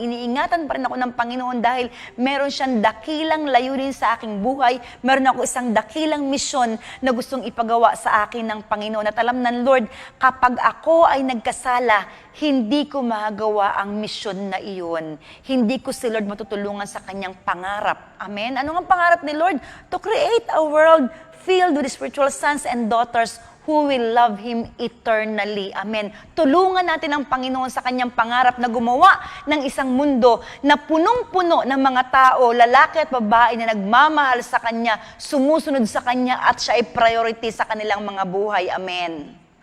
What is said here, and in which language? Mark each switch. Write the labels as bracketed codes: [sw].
[tl] Iniingatan pa rin ako ng Panginoon dahil meron siyang dakilang layunin sa aking buhay. Meron ako isang dakilang misyon na gustong ipagawa sa akin ng Panginoon. At alam ng Lord, kapag ako ay nagkasala, hindi ko magagawa ang misyon na iyon. Hindi ko si Lord matutulungan sa kanyang pangarap. Amen? Ano ang pangarap ni Lord? [en] To create a world filled with spiritual sons and daughters who will love Him eternally. Amen. [tl] Tulungan natin ang Panginoon sa kanyang pangarap na gumawa ng isang mundo na punong-puno ng mga tao, lalaki at babae na nagmamahal sa Kanya, sumusunod sa Kanya at siya ay priority sa kanilang mga buhay. Amen.